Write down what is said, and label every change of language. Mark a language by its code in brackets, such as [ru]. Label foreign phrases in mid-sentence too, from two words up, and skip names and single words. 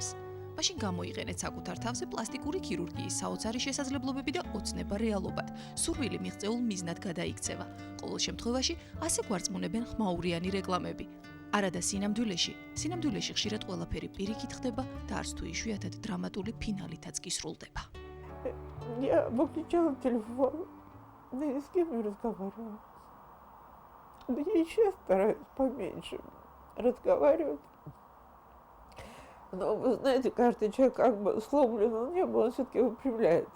[ka] მაშინ გამოიყენეთ საკუთარ თავზე პლასტიკური ქირურგიის საოცარი შესაძლებლობები და ოცნება რეალობად. სურვილი მიღწეულ მიზნად გადაიქცევა. ყოველ შემთხვევაში ასე გვარწმუნებენ ხმაურიანი რეკლამები. არადა სინამდვილეში ხშირად ყველაფერი პირიქით ხდება და არც თუ იშვიათად დრამატული ფინალითაც კი срулდება. [ru] Я выключала телефон, ни с кем не разговаривала. Да я сейчас стараюсь поменьше разговаривать. Но вы знаете, каждый человек как бы сломлен он не был, он все-таки выпрямляется.